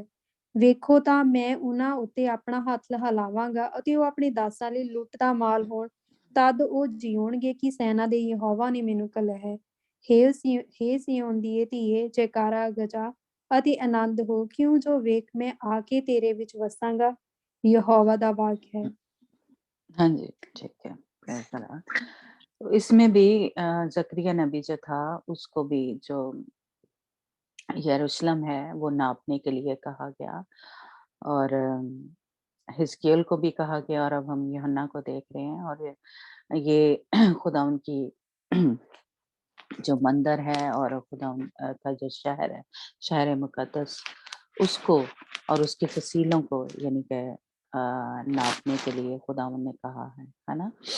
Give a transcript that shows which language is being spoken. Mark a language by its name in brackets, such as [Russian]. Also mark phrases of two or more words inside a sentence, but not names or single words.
[Punjabi] ਵੇਖੋ ਤਾਂ ਮੈਂ ਉਹਨਾਂ ਉੱਤੇ ਆਪਣਾ ਹੱਥ ਹਿਲਾਵਾਂਗਾ ਅਤੇ ਉਹ ਆਪਣੇ ਦਾਸਾਂ ਲਈ ਲੁੱਟ ਦਾ ਮਾਲ ਹੋਣ। ਤਦ ਉਹ ਜੀਉਣਗੇ ਕਿ ਸੈਨਾ ਦੇ ਯਹੋਵਾ ਨੇ ਮੈਨੂੰ ਘੱਲਿਆ ਹੈ। ਹੇ ਸਿਯੋਨ ਦੀਏ ਧੀਏ ਜੈਕਾਰਾ ਗਜਾ ਅਤੇ ਆਨੰਦ ਹੋ ਕਿਉਂ ਜੋ ਵੇਖ ਮੈਂ ਆਕੇ ਤੇਰੇ ਵਿੱਚ ਵਸਾਂਗਾ। ਯਹੋਵਾ ਦਾ ਵਾਕ ਹੈ। [Hindi] हाँ जी, ठीक है। [English] praise the Lord. [Hindi] तो इसमें भी ज़करिया नबी जो था उसको भी जो यरूशलेम है वो नापने के लिए कहा गया और हिजकिय्याल को भी कहा गया और अब हम यूहन्ना को देख रहे हैं और ये खुदावंद की जो मंदिर है और खुदावंद का जो शहर है, शहर मुक़द्दस उसको और उसकी फसीलों को यानी कि नापने के लिए खुदावंद ने कहा है ना?